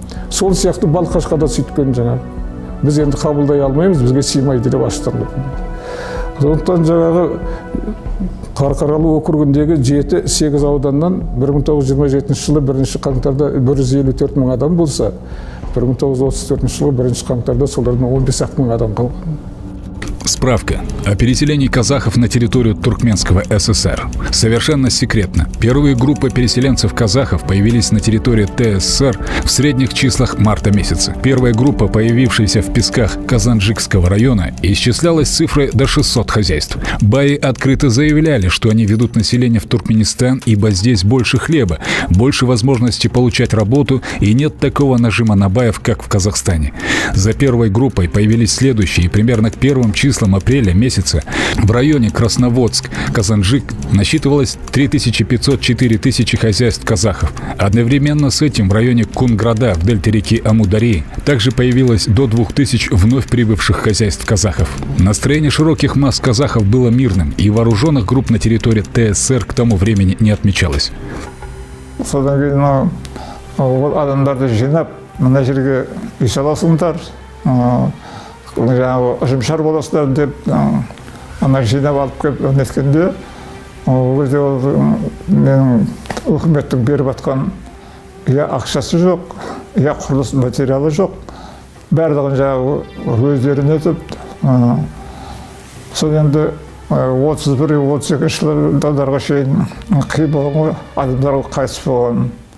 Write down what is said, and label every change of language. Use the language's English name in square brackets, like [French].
[Kazakh] Сол сияқты Балқашқа да сөйткен жаңағы. Біз енді қабылдай алмаймыз, бізге сыймайды деп аштан. Сондықтан жаңағы Қарқаралы округіндегі 7-8 ауданнан 1927 жылы 1 қаңтарда 154 мың адам болса, 1934 жылы 1 қаңтарда солардың 15 мың адам қалған. [Russian] Справка о переселении казахов на территорию Туркменского ССР. Совершенно секретно. Первые группы переселенцев-казахов появились на территории ТССР в средних числах марта месяца. Первая группа, появившаяся в песках Казанджикского района, исчислялась цифрой до 600 хозяйств. Баи открыто заявляли, что они ведут население в Туркменистан, ибо здесь больше хлеба, больше возможностей получать работу и нет такого нажима на баев, как в Казахстане. За первой группой появились следующие, и примерно к первым числам апреля месяце в районе Красноводск, Казанжик насчитывалось 3500-4 тысячи хозяйств казахов. Одновременно с этим в районе Кунграда в дельте реки Амударьи также появилось до 2000 вновь прибывших хозяйств казахов. Настроение широких масс казахов было мирным, и вооруженных групп на территории ТССР к тому времени не отмечалось. [Kazakh] Содан кейін ол адамдарды жинап мына жерге үй саласыңдар, жаңағы ұжымшар боласыңдар деп ана жинап алып келіп неткенде, ол кезде ол менің үкіметтің беріп жатқан я ақшасы жоқ, я құрылыс материалы жоқ, барлығын жаңағы өздері нетіп, сол енді 31-32 жылдарға шейін қиын болған, адамдар қайтыс болған.